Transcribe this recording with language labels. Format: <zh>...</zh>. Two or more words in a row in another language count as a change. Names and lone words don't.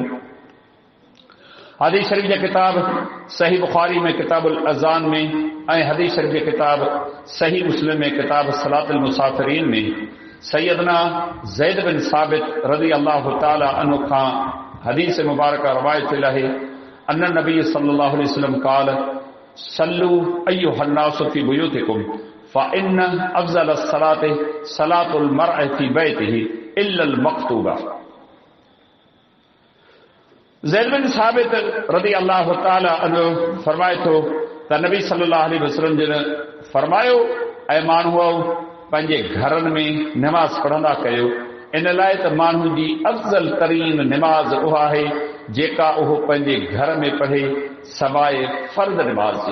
<sd>हदीस शरीफ़ जे किताब सही बुखारी में किताबुल अज़ान में ऐं हदीस शरीफ़ जे किताब सही मुस्लिम में किताब सलातुल मुसाफ़िरीन में सैयदना ज़ैद बिन साबित</sd> <ar>رضي الله تعالى عنه</ar> <sd>खां हदीस मुबारक रवायत आहे</sd> <ar>أن النبي صلى الله عليه وسلم قال صلوا أيها الناس في بيوتكم فإن أفضل الصلاة صلاة المرء في بيته إلا المكتوبة.</ar> <sd>ज़ैद बिन साबित</sd> <ar>رضي الله تعالى عنه</ar> <sd>फरमाए थो त नबी</sd> <ar>صلى الله عليه وسلم</ar> <sd>जिन फरमायो, ऐं माण्हू पंहिंजे घरनि में निमाज़ पढ़ंदा कयो, इन लाइ त माण्हू जी अफ़ज़ल तरीन निमाज़ उहा आहे जेका उहो पंहिंजे घर में पढ़े सवाइ फर्ज़ निमाज़ जे।</sd>